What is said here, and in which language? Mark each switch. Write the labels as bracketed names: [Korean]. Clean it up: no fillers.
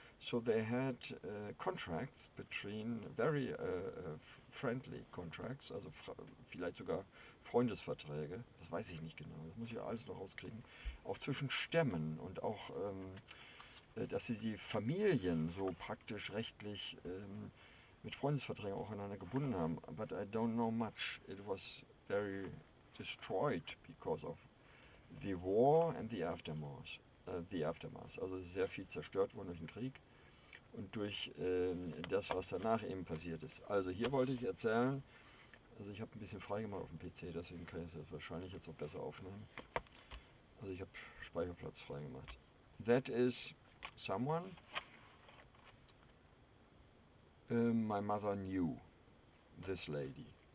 [English] So they had contracts between, very friendly contracts, [German] also vielleicht sogar Freundesverträge, das weiß ich nicht genau, das muss ich alles noch rauskriegen, auch zwischen Stämmen und auch, dass sie die Familien so praktisch rechtlich mit Freundesverträgen auch aneinander gebunden haben. [English] But I don't know much. It was very destroyed because of the war and the aftermath. [German] Also sehr viel zerstört worden durch den Krieg und durch das, was danach eben passiert ist. Also hier wollte ich erzählen, also ich habe ein bisschen freigemacht auf dem PC, deswegen kann ich es wahrscheinlich jetzt auch besser aufnehmen. Also ich habe Speicherplatz freigemacht. [English] That is someone my mother knew, this lady.